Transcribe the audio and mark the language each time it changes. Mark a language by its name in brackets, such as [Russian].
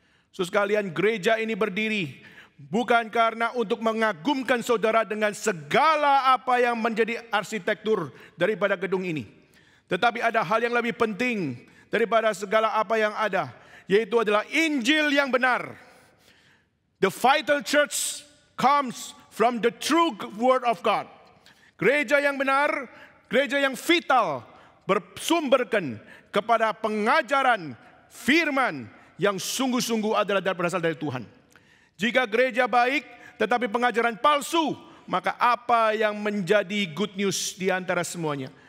[Indonesian] Saudara sekalian, gereja ini berdiri bukan karena untuk mengagumkan saudara dengan segala apa yang menjadi arsitektur daripada gedung ini. Tetapi ada hal yang lebih penting daripada segala apa yang ada, yaitu adalah Injil yang benar. [English] The vital church comes from the true word of God. [Indonesian] Gereja yang benar, gereja yang vital bersumberkan kepada pengajaran firman yang sungguh-sungguh adalah berasal dari Tuhan. Jika gereja baik tetapi pengajaran palsu, maka apa yang menjadi [English] good news [Indonesian] di antara semuanya?